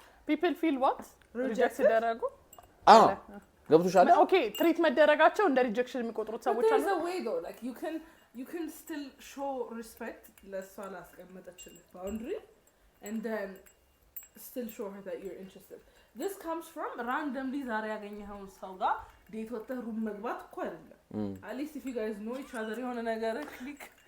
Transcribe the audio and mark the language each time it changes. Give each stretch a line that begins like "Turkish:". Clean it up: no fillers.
English: people feel what reject
Amharic: ሲደረጉ ገብቶሻል ኦኬ ትሪት መደረጋቸው እንደ ሪጀክሽን የሚቆጥሩት ሰዎች አሉ
English: there's a way though like you can still show respect
Amharic: ለሷ ላስቀመጠችልህ
English: boundary and then still show her that you're interested this comes from randomly
Amharic: ዛሬ ያገኘኸው ሰው ጋር ዴት ወጥተህ ሩም መግባት እኮ አይደለም
English: at least if you guys know each other
Amharic: የሆነ ነገር
English: click